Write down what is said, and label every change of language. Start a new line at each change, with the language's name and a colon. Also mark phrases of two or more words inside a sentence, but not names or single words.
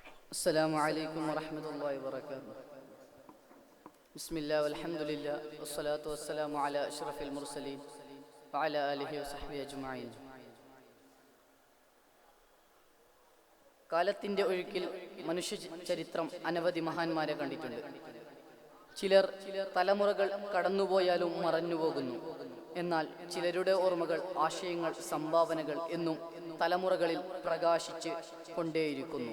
Arabic: السلام عليكم ورحمة الله وبركاته. بسم الله والحمد لله والصلاة والسلام على أشرف المرسلين وعلى آله وصحبه أجمعين.
Malayalam: കാലത്തിൻ്റെ ഒഴുക്കിൽ മനുഷ്യ ചരിത്രം അനവധി മഹാന്മാരെ കണ്ടിട്ടുണ്ട്. ചിലർ തലമുറകൾ കടന്നുപോയാലും മറഞ്ഞുപോകുന്നു. എന്നാൽ ചിലരുടെ ഓർമ്മകൾ, ആശയങ്ങൾ, സംഭാവനകൾ എന്നും തലമുറകളിൽ പ്രകാശിച്ച് കൊണ്ടേയിരിക്കുന്നു.